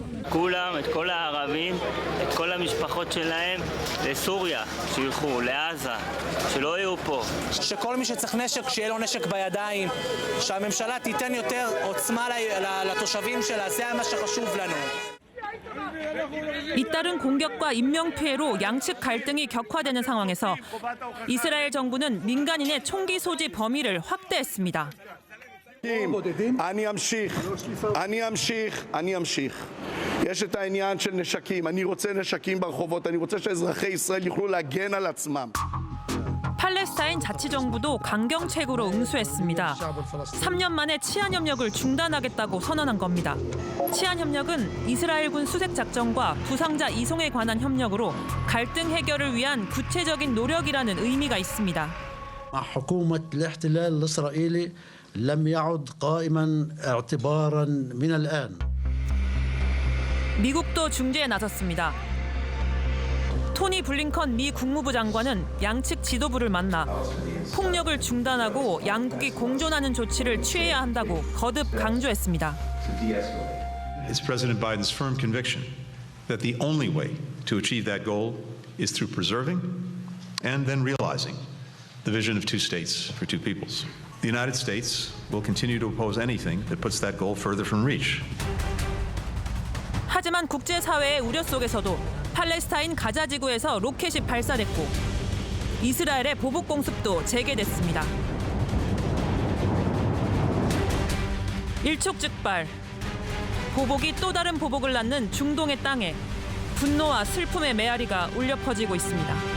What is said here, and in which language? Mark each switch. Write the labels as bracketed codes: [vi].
[he] כולם, את כל הערבים, את כל המשפחות שלהם לסוריה, שילכו לעזה, שלא יהיו פה. שכל מי שצריך נשק, שיהיה לו נשק בידיים, שהממשלה תיתן יותר עוצמה לתושבים שלה, זה מה שחשוב לנו. [ko] 잇따른 공격과 인명 피해로 양측 갈등이 격화되는 상황에서 이스라엘 정부는 민간인의 총기 소지 범위를 확대했습니다. [he] אני אמשיך. יש את העניין של נשקים. אני רוצה נשקים ברחובות. אני רוצה שאזרחי ישראל יוכלו להגן על עצמם. [ko] 팔레스타인 자치정부도 강경책으로 응수했습니다. 3년 만에 치안협력을 중단하겠다고 선언한 겁니다. 치안협력은 이스라엘군 수색작전과 부상자 이송에 관한 협력으로 갈등 해결을 위한 구체적인 노력이라는 의미가 있습니다. [ar] حكومة الاحتلال الإسرائيلي لم يعد قائما اعتبارا من الآن. [ko] 미국도 중재에 나섰습니다. 토니 블링컨 미 국무부 장관은 양측 지도부를 만나 폭력을 중단하고 양국이 공존하는 조치를 취해야 한다고 거듭 강조했습니다. [en] It's President Biden's firm conviction that the only way to achieve that goal is through preserving and then realizing the vision of two states for two peoples. The United States will continue to oppose anything that puts that goal further from reach. [ko] 하지만 국제사회의 우려 속에서도 팔레스타인 가자 지구에서 로켓이 발사됐고 이스라엘의 보복 공습도 재개됐습니다. 일촉즉발, 보복이 또 다른 보복을 낳는 중동의 땅에 분노와 슬픔의 메아리가 울려 퍼지고 있습니다.